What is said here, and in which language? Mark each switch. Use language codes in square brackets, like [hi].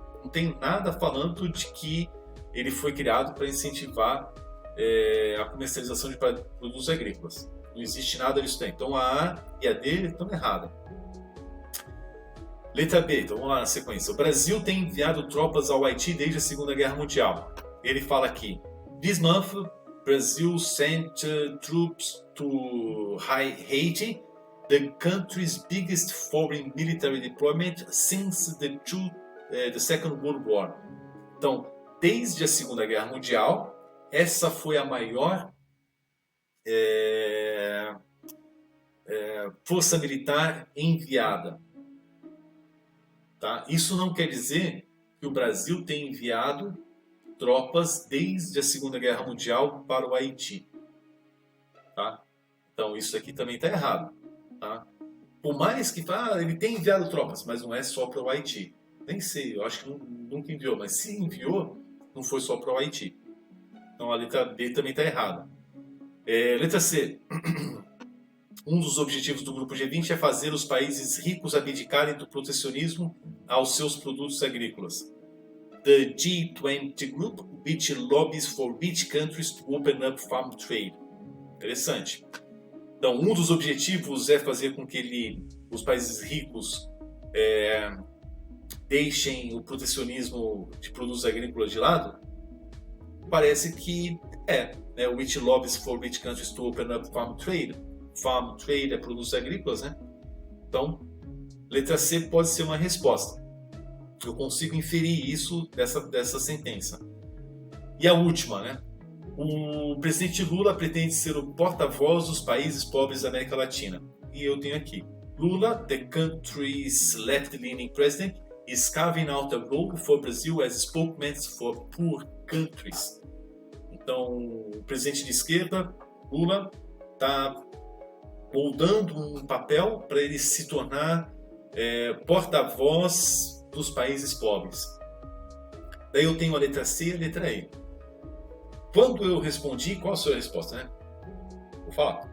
[pt] Não tem nada falando de que ele foi criado para incentivar a comercialização de produtos agrícolas. Não existe nada disso daí. Então a A e a D estão erradas. Letra B, então vamos lá na sequência. O Brasil tem enviado tropas ao Haiti desde a Segunda Guerra Mundial. Ele fala aqui: [en] This month, Brazil sent troops to Haiti, the country's biggest foreign military deployment since the Second World War. [pt] Então, desde a Segunda Guerra Mundial, essa foi a maior força militar enviada. Tá? Isso não quer dizer que o Brasil tem enviado tropas desde a Segunda Guerra Mundial para o Haiti. Tá? Então isso aqui também está errado. Tá? Por mais que ele tem enviado tropas, mas não é só para o Haiti. Nem sei, eu acho que nunca enviou, mas se enviou, não foi só para o Haiti. Então a letra B também está errada. Letra C. Um dos objetivos do Grupo G20 é fazer os países ricos abdicarem do protecionismo aos seus produtos agrícolas. [en] The G20 Group, which lobbies for rich countries to open up farm trade. [pt] Interessante. Então, um dos objetivos é fazer com que os países ricos deixem o protecionismo de produtos agrícolas de lado. Parece que [en] which lobbies for rich countries to open up farm trade. [pt] Farm trade é produtos agrícolas, né? Então, letra C pode ser uma resposta. Eu consigo inferir isso dessa sentença. E a última, né? O presidente Lula pretende ser o porta-voz dos países pobres da América Latina. E eu tenho aqui: [en] Lula, the country's left-leaning president, is carving out a role for Brazil as spokesman for poor countries. [pt] Então, o presidente de esquerda, Lula, está moldando um papel para ele se tornar porta-voz dos países pobres. Daí eu tenho a letra C e a letra E. Quando eu respondi, qual a sua resposta, né? Vou falar.